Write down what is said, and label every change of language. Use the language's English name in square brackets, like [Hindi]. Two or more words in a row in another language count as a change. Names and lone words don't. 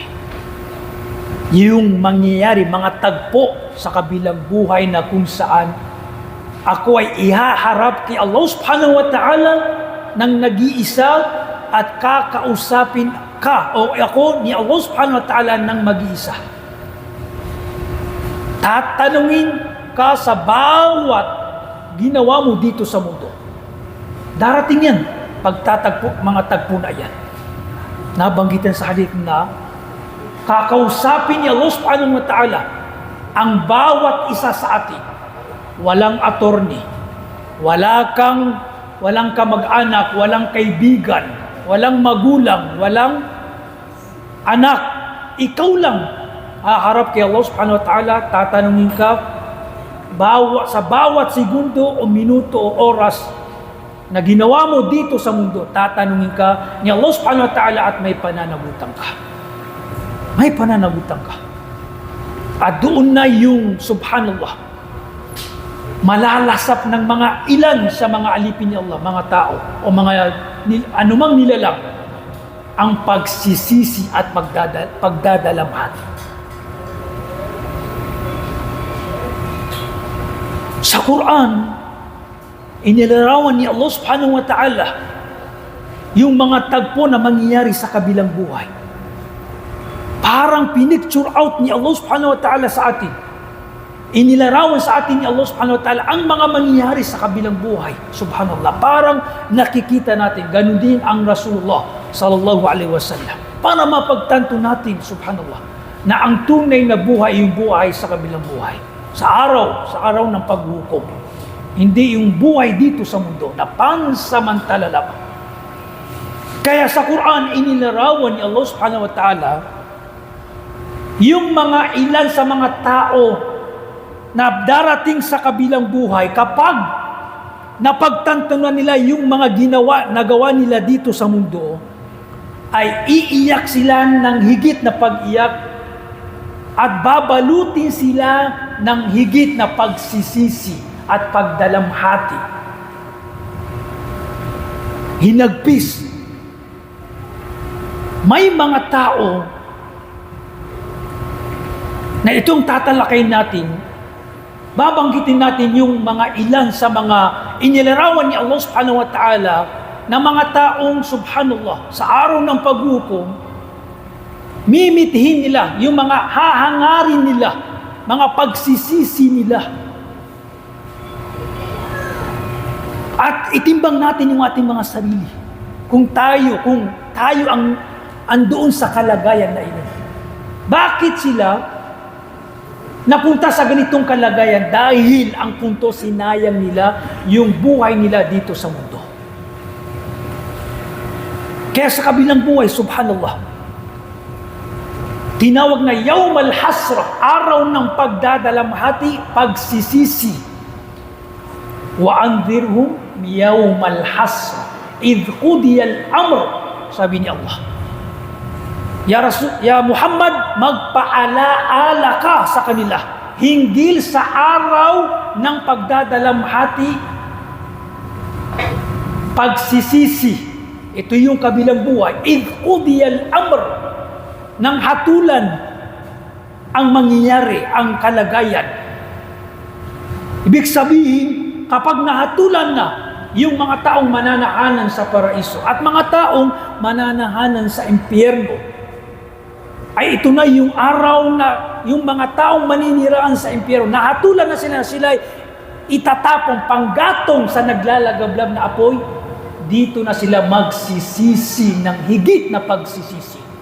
[Filipino] Yung mangyayari, mga tagpo sa kabilang buhay na kung saan ako ay ihaharap kay Allah [Arabic] سبحانه وتعالى [Filipino] ng nag-iisa at kakausapin ka o ako ni Allah [Arabic] سبحانه وتعالى [Filipino] ng mag-iisa. Tatanungin ka sa bawat ginawa mo dito sa mundo. Darating yan, pagtatagpo, mga tagpo na yan. Nabanggitan sa hadith na kakausapin ni Allah [Arabic] سبحانه وتعالى [Filipino] ang bawat isa sa atin. Walang attorney, walang kamag-anak, walang kaibigan, walang magulang, walang anak. Ikaw lang haharap kay Allah [Arabic] سبحانه وتعالى, [Filipino] tatanungin ka sa bawat segundo o minuto o oras na ginawa mo dito sa mundo, tatanungin ka ni Allah [Arabic] سبحانه وتعالى [Filipino] at may pananagutan ka. May pananagutan ka. At doon na yung subhanallah, malalasap ng mga ilan sa mga alipin ni Allah, mga tao o mga anumang nilalang, ang pagsisisi at pagdadalamhati. Sa Quran, inilarawan ni Allah [Arabic] سبحانه وتعالى [Filipino] yung mga tagpo na mangyayari sa kabilang buhay. Parang pinicture out ni Allah [Arabic] سبحانه وتعالى [Filipino] sa atin. Inilarawan sa atin ni Allah [Arabic] سبحانه وتعالى [Filipino] ang mga mangyayari sa kabilang buhay. Subhanallah. Parang nakikita natin, ganun din ang Rasulullah [Arabic] صلى الله عليه وسلم. [Filipino] Para mapagtanto natin, subhanallah, na ang tunay na buhay yung buhay sa kabilang buhay. Sa araw ng paghukom. Hindi yung buhay dito sa mundo na pansamantala lamang. Kaya sa Quran, inilarawan ni Allah [Arabic] سبحانه وتعالى [Filipino] yung mga ilan sa mga tao na darating sa kabilang buhay kapag napagtantunan nila yung mga nagawa nila dito sa mundo, ay iiyak sila ng higit na pag-iyak at babalutin sila ng higit na pagsisisi at pagdalamhati. Hinagpis. May mga tao na itong tatalakay natin, babanggitin natin yung mga ilan sa mga inilarawan ni Allah [Arabic] سبحانه وتعالى [Filipino] na mga taong subhanallah sa araw ng paghukom, mimitihin nila yung mga hahangarin nila, mga pagsisisi nila. At itimbang natin yung ating mga sarili. Kung tayo ang andoon sa kalagayan na ito. Bakit sila napunta sa ganitong kalagayan? Dahil ang punto, sinayang nila yung buhay nila dito sa mundo. Kaya sa kabilang buhay, subhanallah, tinawag na [Arabic] يوم الحسرة, [Filipino] araw ng pagdadalamhati, pagsisisi. [Arabic] وأنذرهم يوم الحسرة إذ قضي الأمر, [Filipino] sabi ni Allah. Ya Muhammad, magpaalaala ka sa kanila hinggil sa araw ng pagdadalamhati, pagsisisi. Ito yung kabilang buhay. [Arabic] إذ قضي الأمر, [Filipino] nang hatulan ang mangyayari, ang kalagayan. Ibig sabihin, kapag nahatulan na yung mga taong mananahanan sa paraiso at mga taong mananahanan sa impyerno, ay ito na yung araw na yung mga taong maniniraan sa impyerno, nahatulan na sila itatapong panggatong sa naglalagablab na apoy, dito na sila magsisisi ng higit na pagsisisi.